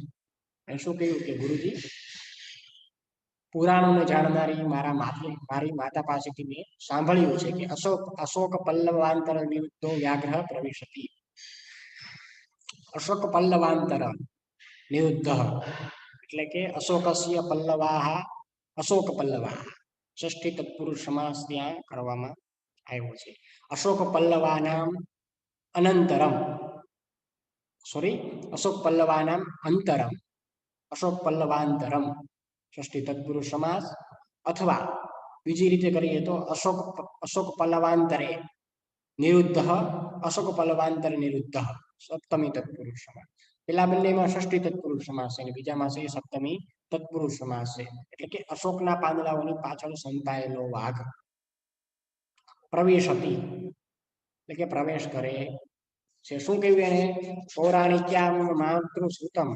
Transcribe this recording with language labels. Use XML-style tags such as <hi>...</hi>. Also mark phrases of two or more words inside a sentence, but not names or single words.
<gu>એને શું કહ્યું કે ગુરુજી પુરાણોને જાણનારી મારી માતા પાસેથી મેં સાંભળ્યું છે કે</gu> <sa>અશોક પલ્લવાંતર નિરુદ્ધો વ્યાઘ્ર પ્રવિશતિ.</sa> <gu>અશોક પલ્લવાંતર નિરુદ્ધ એટલે કે</gu> <sa>અશોકસ્ય પલ્લવાહ, અશોક પલ્લવાહ</sa> <gu>ષષ્ઠી તત્પુરુષ સમાસ ત્યાં કરવામાં આવ્યો છે.</gu> <sa>અશોક પલ્લવાનામ अनंतरम सॉरी अशोक पल्लवानाम अंतरम अशोक पल्लवांतरम षष्ठी तत्पुरुष समास अथवा</sa> <gu>બીજી રીતે કરીએ તો</gu> <sa>अशोक पल्लवांतरे निरुद्ध अशोक पल्लवांतर निरुद्ध सप्तमी तत्पुरुष</sa> <gu>समास પેલા બંનેમાં ષષ્ઠી તત્પુરુષ સમાસ છે અને બીજામાં છે સપ્તમી તત્પુરુષ સમાસ છે એટલે કે અશોકના પાંદડાઓની પાછળ સંતાયેલો વાઘ પ્રવેશતી એટલે કે પ્રવેશ કરે છે શું કહ્યું એને</gu> <sa>પૌરાણિક્યામ માતૃસૂતમ</sa>